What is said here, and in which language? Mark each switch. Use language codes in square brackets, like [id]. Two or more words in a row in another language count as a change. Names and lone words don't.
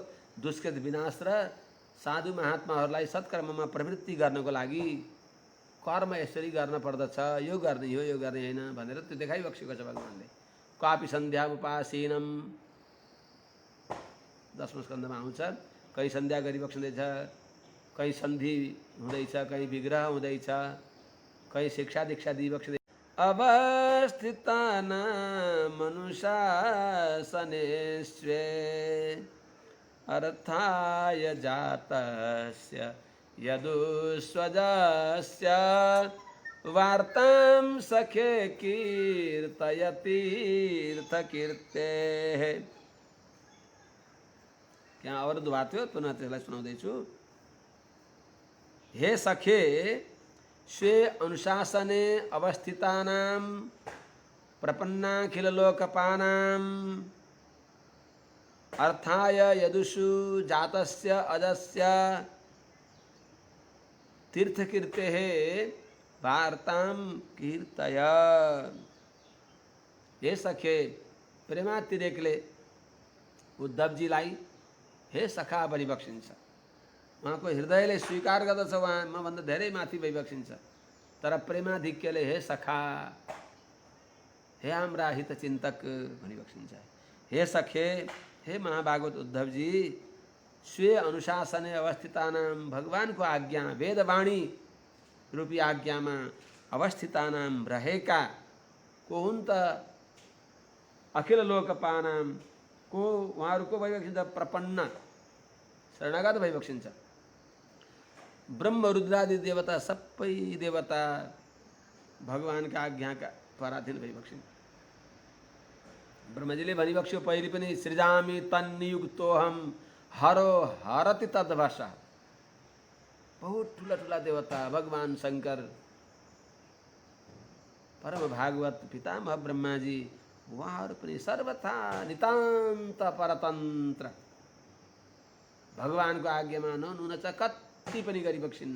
[ne] दुष्कृत विनाश र साधु महात्माहरूलाई सत्कर्ममा प्रवृत्ति गर्नको लागि कर्म यसरी गर्न पर्दछ, यो गर्ने हो यो गर्ने होइन भनेर त्यो देखाइबक्सेको छ भगवानले। [sa] कापि सन्ध्या उपासीनम [ne] 10औं स्कन्धमा आउँछ। कहीँ सन्ध्या गरिबक्सिँदैछ, कहीँ सन्धि हुँदैछ, कहीँ विग्रह हुँदैछ, कहीँ शिक्षा दीक्षा दिइबक्सिँदैछ। [sa] अवस्थितानां मनुषासने स्वे अर्थाय जातस्य यदुस्वजस्य वार्तां सखे कीर्तयतीर्थकीर्तेः। [ne] त्यहाँ अवरुद्ध भएको थियो, पुनः त्यसलाई सुनाउँदैछु। [sa] हे सखे स्वे अनुशासने अवस्थितानां प्रपन्नाखिललोकपानां अर्थाय यदुषु जातस्य अजस्य तीर्थकीर्तेः वार्तां कीर्तय। हे सखे, [ne] प्रेमातिरेकले उद्धवजीलाई हे सखा भनिबक्सिन्छ। उहाँको हृदयले स्वीकार गर्दछ उहाँ मभन्दा धेरै माथि भइबक्सिन्छ, तर प्रेमाधिक्यले हे सखा, हे हाम्रा हितचिन्तक भनिबक्सिन्छ। [sa] हे सखे, [ne] हे महाभागवत उद्धवजी, [sa] स्वे अनुशासने अवस्थितानां [ne] भगवानको आज्ञा वेदवाणी रूपी आज्ञामा अवस्थितानां रहेका को हुन् त [sa] अखिल लोकपानां [ne] को उहाँहरूको भइबक्सिन्छ प्रपन्न शरणागत भइबक्सिन्छ। ब्रह्म रुद्रादि देवता सबै देवता भगवानका आज्ञाका पराधीन भइबक्सिन्छ। ब्रह्मजीले भनिबक्स्यो पहिले पनि [sa] सृजामि तन्नियुक्तोऽहं हरो हरति तद्भष। [ne] बहुत ठुला ठुला देवता भगवान शंकर, परम भागवत पितामह ब्रह्माजी उहाँहरू पनि सर्वथा नितान्त परतन्त्र, भगवानको आज्ञामा ननुन छ कति पनि गरिबक्सिन्न।